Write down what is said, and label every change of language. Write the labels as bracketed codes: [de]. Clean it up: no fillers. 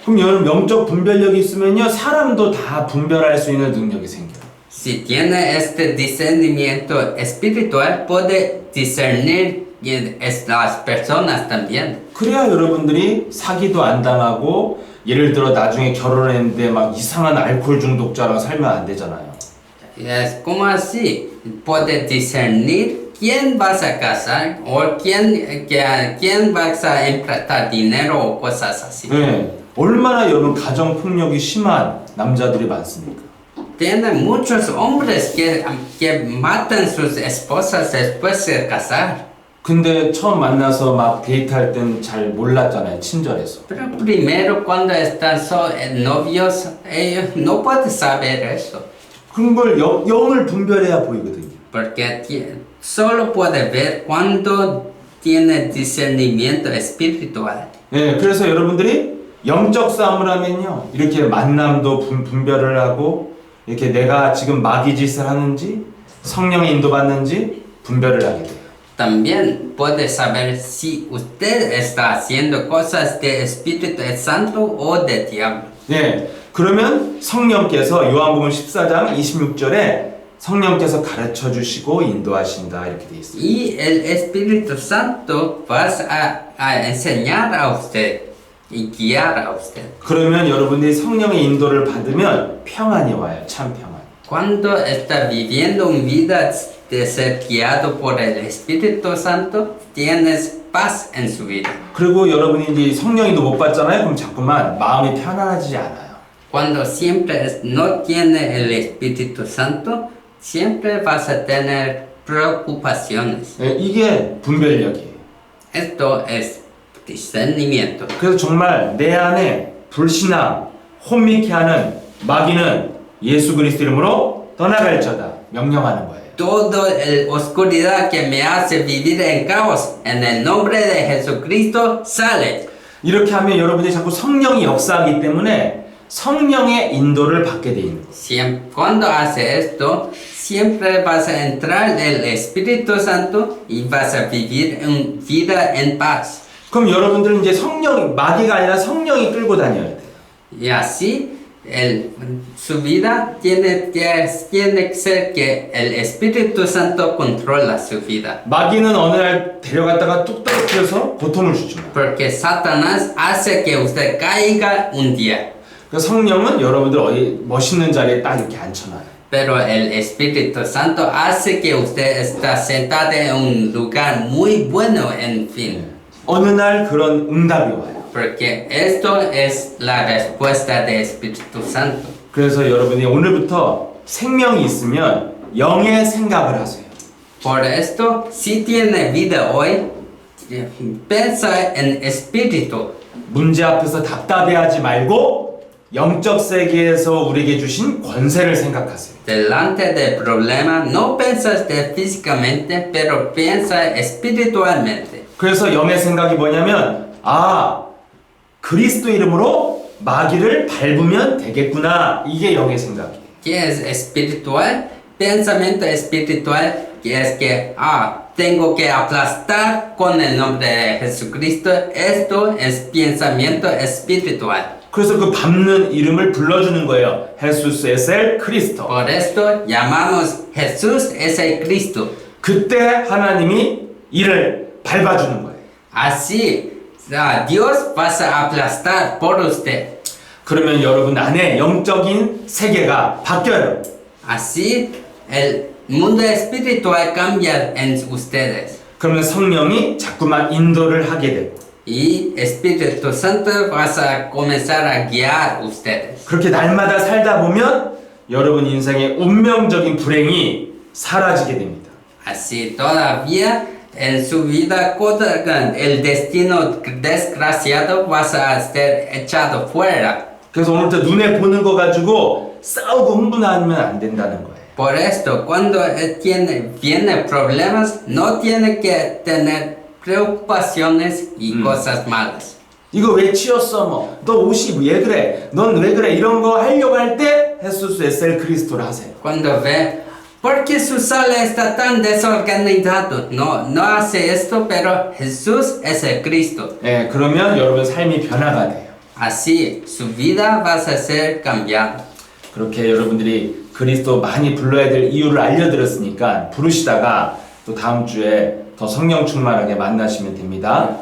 [ko] 그럼 여러분 영적 분별력이 있으면요 사람도 다 분별할 수 있는 능력이 생겨요. [es] Si tiene este discernimiento espiritual, puede discernir las personas también. [ko] 그래야 여러분들이 사기도 안 당하고 예를 들어 나중에 결혼했는데 막 이상한 알코올 중독자랑 살면 안 되잖아요. [es] Es como así, puede discernir quién vas a casar o quién vas a emprestar dinero o cosas así. [ko] 네, 얼마나 여러분 가정 폭력이 심한 남자들이 많습니까? [es] Tiene muchos hombres que matan sus esposas después de casar. [ko] 근데 처음 만나서 막 데이트할 땐 잘 몰랐잖아요, 친절해서. [es] Pero primero cuando están novios, ellos no pueden saber eso. [ko] 그런 걸 영을 분별해야 보이거든요. [es] Porque solo puede ver cuando tiene discernimiento espiritual. [ko] 네, 그래서 여러분들이 영적 싸움을 하면요, 이렇게 만남도 분별을 하고, 이렇게 내가 지금 마귀 짓을 하는지, 성령의 인도받는지 분별을 하게 돼요. [es] También puede saber si usted está haciendo cosas de Espíritu Santo o de diablo. [ko] 네, 그러면 성령께서 요한복음 14장 26절에 성령께서 가르쳐 주시고 인도하신다 이렇게 돼 있어요. [es] Y el Espíritu Santo va a enseñar a usted y guiar a usted. [ko] 그러면 여러분들이 성령의 인도를 받으면 평안이 와요. 참 평안. [es] Cuando está viviendo una vida de ser guiado por el Espíritu Santo, tienes paz en su vida. [ko] 그리고 여러분이 이제 성령인도 못 받잖아요. 그럼 자꾸만 마음이 편안하지 않아요. [es] Cuando siempre no tiene el Espíritu Santo, siempre vas a tener preocupaciones. [ko] 네, 이게 분별력이에요. [es] Esto es discernimiento. [ko] 그래서 정말 내 안에 불신앙, 혼미케 하는 마귀는 예수 그리스도 이름으로 떠나갈지어다 명령하는 거예요. [es] Toda oscuridad que me hace vivir en caos, en el nombre de Jesucristo, sale. [ko] 이렇게 하면 여러분들이 자꾸 성령이 역사하기 때문에 성령의 인도를 받게 돼 있는 거예요. [es] Cuando hace esto, siempre vas a entrar el Espíritu Santo y vas a vivir una vida en paz. [ko] 그럼 여러분들은 이제 마귀가 아니라 성령이 끌고 다녀야 돼요. [es] Y así, su vida tiene que ser que el Espíritu Santo controla su vida. [ko] 마귀는 어느 날 데려갔다가 뚝 떨어뜨려서 고통을 주죠. [es] Porque Satanás hace que usted caiga un día. [ko] 그 성령은 여러분들 어디 멋있는 자리에 딱 이렇게 앉혀놔요. [es] Pero el Espíritu Santo hace que usted está sentado en un lugar muy bueno, en fin. [ko] 어느 날 그런 응답이 와요. [es] Porque esto es la respuesta del Espíritu Santo. [ko] 그래서 여러분이 오늘부터 생명이 있으면 영의 생각을 하세요. [es] Por esto, si tiene vida hoy, piensa en espíritu. [ko] 문제 앞에서 답답해하지 말고 영적 세계에서 우리에게 주신 권세를 생각하세요. [es] Delante del problema, no piensas físicamente, pero piensa espiritualmente. [ko] 그래서 영의 생각이 뭐냐면 그리스도 이름으로 마귀를 밟으면 되겠구나. 이게 영의 생각이에요. [es] ¿Qué es espiritual? Pensamiento espiritual, que es que, tengo que aplastar con el nombre de Jesucristo. Esto es pensamiento espiritual. [ko] 그래서 그 밟는 이름을 불러주는 거예요. [es] Jesús es el Cristo. Por esto llamamos Jesús es el Cristo. [ko] 그때 하나님이 이를 밟아주는 거예요. [es] Así, Dios va a aplastar por usted. [ko] 그러면 여러분 안에 영적인 세계가 바뀌어요. [es] Así, el mundo espiritual cambia en ustedes. [ko] 그러면 성령이 자꾸만 인도를 하게 되고 [es] Y Espíritu Santo va a comenzar a guiar ustedes. [ko] 그렇게 날마다 살다 보면 여러분 인생의 운명적인 불행이 사라지게 됩니다. [es] Así todavía en su vida el destino desgraciado va a ser echado fuera. [ko] 그래서 오늘부터 눈에 보는 거 가지고 싸우고 흥분하면 안 된다는 거예요. [es] Por esto, cuando viene problemas, no tiene que tener preocupaciones y cosas malas. [ko] 이거 왜 치웠어? 너 옷이 왜 그래? 넌 왜 그래? 이런 거 하려고 할 때 예수 에셀 그리스도를 하세요. [es] Cuando ve, ¿por qué su sala está tan desorganizado? No hace esto, pero Jesús es el Cristo. [ko] 예, 그러면 여러분 삶이 변화가 돼요. [es] Así, su vida va a ser cambiada. [ko] 그렇게 여러분들이 그리스도 많이 불러야 될 이유를 알려드렸으니까 부르시다가 또 다음 주에 더 성령 충만하게 만나시면 됩니다.